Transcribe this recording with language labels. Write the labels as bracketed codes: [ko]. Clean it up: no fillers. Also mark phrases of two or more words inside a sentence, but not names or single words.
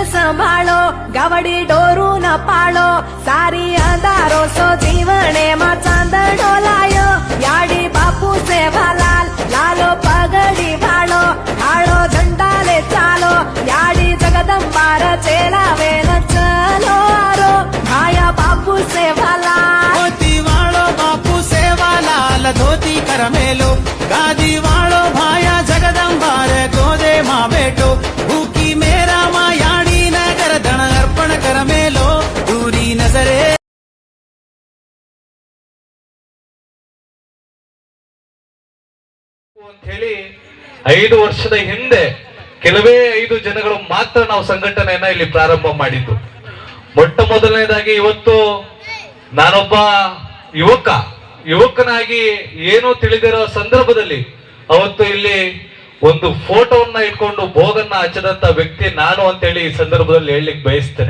[lmn] संभाळो गावडी डोरू न पाळो सारी अंधारो सो जीवने मा चांदणो लायो याडी बापू सेवालाल लालो पगडी भाळो हाळो झंडाले चालो याडी जगदंबार चेलावे न चलो आरो भाया बापू सेवालाल धोती वाळो बापू सेवालाल धोती कर मेलो गादी वाळो भाया जगदंबार गोदे मा बेटो भूखी मेरा मा याडी नगर धन अर्पण कर मेलो दूरी नजरे [kn] ಅಂತ ಹೇಳಿ 5 ವರ್ಷದ ಹಿಂದೆ ಕೆಲವೇ 5 ಜನಗಳು ಮಾತ್ರ ನಾವು ಸಂಘಟನೆಯನ್ನ ಇಲ್ಲಿ ಪ್ರಾರಂಭ ಮಾಡಿದ್ದು. ಮೊಟ್ಟ ಮೊದಲನೇದಾಗಿ ಇವತ್ತು ನಾನೊಬ್ಬ ಯುವಕನಾಗಿ ಏನೋ ತಿಳಿದಿರೋ ಸಂದರ್ಭದಲ್ಲಿ ಅವತ್ತು ಇಲ್ಲಿ ಒಂದು ಫೋಟೋವನ್ನ ಇಟ್ಕೊಂಡು ಭೋಗನ್ನ ಹಚ್ಚದಂತ ವ್ಯಕ್ತಿ ನಾನು ಅಂತೇಳಿ ಈ ಸಂದರ್ಭದಲ್ಲಿ ಹೇಳಲಿಕ್ಕೆ ಬಯಸ್ತೇನೆ.